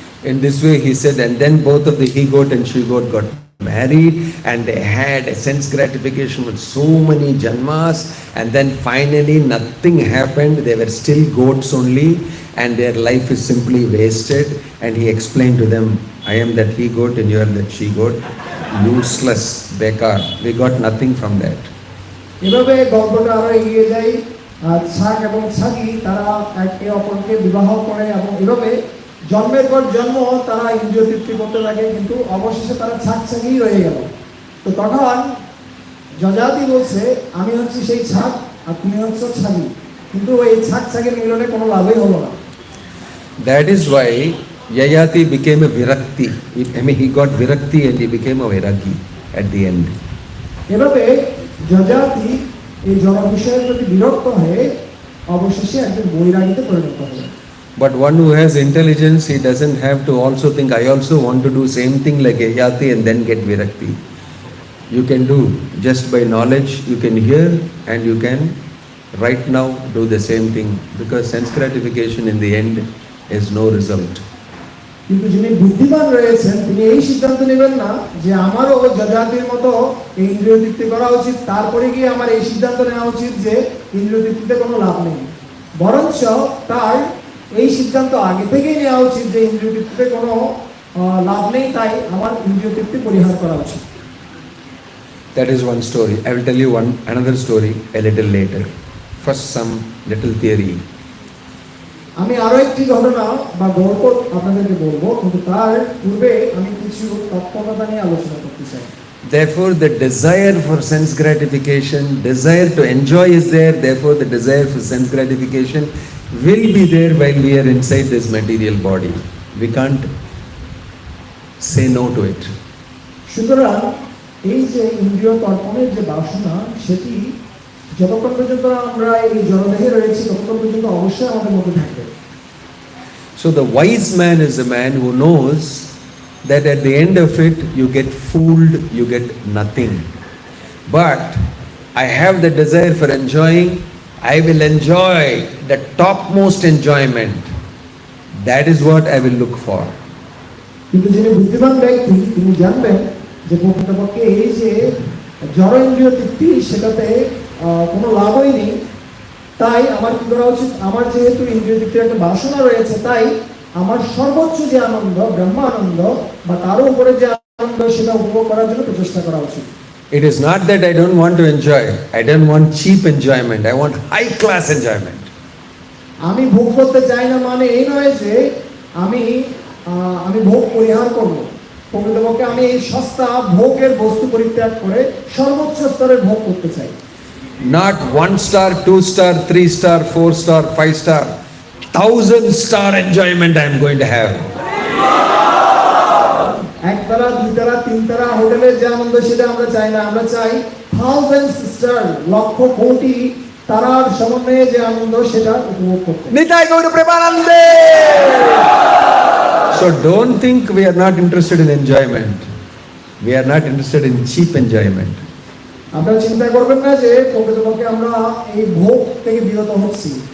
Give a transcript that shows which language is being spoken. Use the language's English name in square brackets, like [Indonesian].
[English] In this way he said, and then both of the he-goat and she-goat got married, and they had a sense gratification with so many janmas, and then finally nothing happened. They were still goats only, and their life is simply wasted. And he explained to them, "I am that he-goat and you are that she-goat. Useless, bekar. We got nothing from that." [Bangla] এভাবে গল্পটা আরো এগিয়ে যায়। ছাগ এবং ছাগি তারা একে অপরকে বিবাহ করে এবং এভাবে জন্মের পর জন্ম তারা ইন্দ্রিয় তৃপ্তি করতে লাগে, কিন্তু অবশেষে তারা ছাগ ছাগিই রয়ে গেল। তো তখন যজাতি বলছে, আমি হচ্ছি সেই ছাগ আর তুমি হচ্ছ ছাগি, কিন্তু এই ছাগ ছাগের মিলনে কোনো লাভই হলো না। [English] That is why Yayati became a virakti. I mean, he got virakti and he became a vairagi at the end. [Bangla] এভাবে যজাতি এই জড় বিষয়ের প্রতি বিরক্ত হয়ে অবশেষে একজন বৈরাগীতে পরিণত হলো। [English] But one who has intelligence, he doesn't have to also think, I also want to do same thing like Yayati and then get virakti. You can do just by knowledge, you can hear and you can right now do the same thing, because sense gratification in the end is no result. [Bangla] কিন্তু যিনি বুদ্ধিমান রয়েছেন তিনি এই সিদ্ধান্ত নেবেন না যে আমারও যজাতির মতো এই ইন্দ্রিয় তৃপ্তি করা উচিত, তারপরে গিয়ে আমার এই সিদ্ধান্ত নেওয়া উচিত যে ইন্দ্রিয় তৃপ্তিতে কোনো লাভ নেই। বরঞ্চ তার এই সিদ্ধান্ত আগে থেকেই নেওয়া উচিত যে ইন্দ্রিয় তৃপ্তিতে কোনো লাভ নেই, তাই আমার ইন্দ্রিয় তৃপ্তি পরিহার করা উচিত। [English] That is one story. I will tell you another story a little later. First, some little theory. [Bangla] আমি আরো একটি ঘটনা বা গল্প আপনাদেরকে বলবো, কিন্তু তার পূর্বে আমি কিছু তত্ত্বকথা নিয়ে আলোচনা করতে চাই। [English] Therefore, the desire for sense gratification, desire to enjoy is there. Therefore, the desire for sense gratification will be there while we are inside this material body. We can't say no to it. [Bangla] সুতরাং এই যে ইন্দ্রিয় তর্পণের যে বাসনা, সেটি যতক্ষণ পর্যন্ত আমরা এই জড়দেহে রয়েছি ততক্ষণ পর্যন্ত অবশ্যই আমাদের মধ্যে থাকবে। [English] So the wise man is a man who knows that at the end of it you get fooled, you get nothing. But I have the desire for enjoying, I will enjoy the topmost enjoyment. That is what I will look for. [Bangla] কিন্তু যিনি বুদ্ধিমান ব্যক্তি তিনি জানবেন যে প্রকৃতপক্ষে এই যে জড় ইন্দ্রিয় তৃপ্তি সেটাতে কোনো লাভই নেই, তাই আমার কি করা উচিত, আমার যেহেতু ইন্দ্রিয় তৃপ্তির একটা বাসনা রয়েছে, তাই আমার সর্বোচ্চ যে আনন্দ ব্রহ্মানন্দ বা তারও উপরে যে আনন্দ সেটা উপভোগ করার জন্য প্রচেষ্টা করা উচিত। [English] It is not that I don't want to enjoy. I don't want cheap enjoyment. I want high class enjoyment. [Bangla] আমি ভোগ করতে চাই না মানে এই নয় যে আমি ভোগ পরিহার করব। প্রকৃতপক্ষে আমি এই সস্তা ভোগের বস্তু পরিত্যাগ করে সর্বোচ্চ স্তরের ভোগ করতে চাই। [English] Not 1 star, 2 star, 3 star, 4 star, 5 star, 1000 star enjoyment I am going to have. [Bangla] একতারা, দুইতারা, তিনতারা হোটেলের যে আনন্দ সেটা আমরা চাই না, আমরা চাই 1000 স্টার, লক্ষ কোটি তারার সমন্বয়ে যে আনন্দ সেটা উপভোগ করতে। Nitai Gaur Premanande! [English] So don't think we are not interested in enjoyment. We are not interested in cheap enjoyment. [Bangla] আপনারা চিন্তা করবেন না যে প্রকৃতপক্ষে আমরা এই ভোগ থেকে বিরত হচ্ছি।